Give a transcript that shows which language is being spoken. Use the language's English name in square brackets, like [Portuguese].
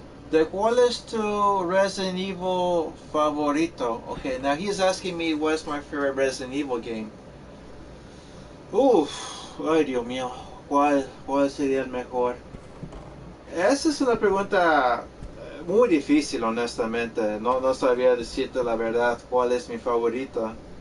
[Spanish] ¿De cuál es tu Resident Evil favorito? [English] Okay, now he's asking me what's my favorite Resident Evil game. [Spanish] Ay Dios mío, ¿cuál sería el mejor? Esa es una pregunta muy difícil, honestamente. No sabría decirte la verdad cuál es mi favorita.